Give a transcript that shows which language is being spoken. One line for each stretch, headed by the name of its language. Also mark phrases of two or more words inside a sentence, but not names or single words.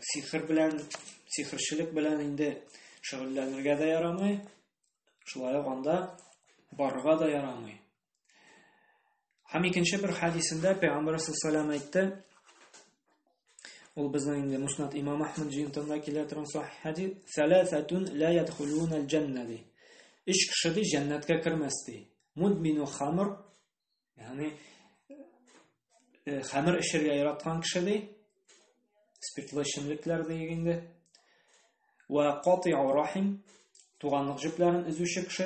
Tatar: Сихр белән, сихрчелек белән инде шөгыльләнергә дә ярамый. Шулай ук анда барырга да ярамый. Һәм икенче бер хадисендә Пәйгамбәр
Arabic: صلى الله عليه
Tatar: әйтте. Ул безнең инде Муснад Имам Ахмад җыентында килә торган сахих хадис:
Arabic: "ثلاثة لا يدخلون الجنة."
Tatar: 3 кеше ди җәннәткә кермәс ди.
Arabic: مدمن خمر,
Tatar: ягъни хамр эчәргә яраткан кеше ди. Спиртлы эчемлекләр дигәндә.
Arabic: وقاطع رحم,
Tatar: туганлык җепләрен үзүче кеше.